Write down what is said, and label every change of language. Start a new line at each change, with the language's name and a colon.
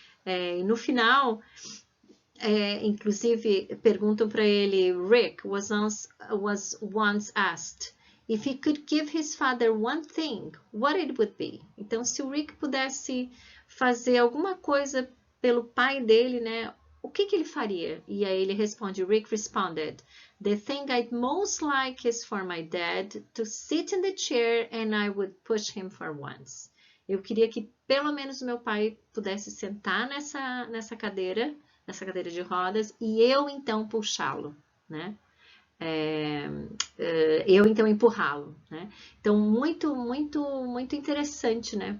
Portuguese: E no final, inclusive, perguntam para ele,
English: Rick was once asked if he could give his father one thing, what it would be.
Portuguese: Então, se o Rick pudesse fazer alguma coisa pelo pai dele, né? O que ele faria? E aí ele responde,
English: Rick responded, the thing I'd most like is for my dad to sit in the chair and I would push him for once.
Portuguese: Eu queria que pelo menos o meu pai pudesse sentar nessa cadeira de rodas e eu então puxá-lo, né? Eu então empurrá-lo, né? Então muito, muito, muito interessante, né?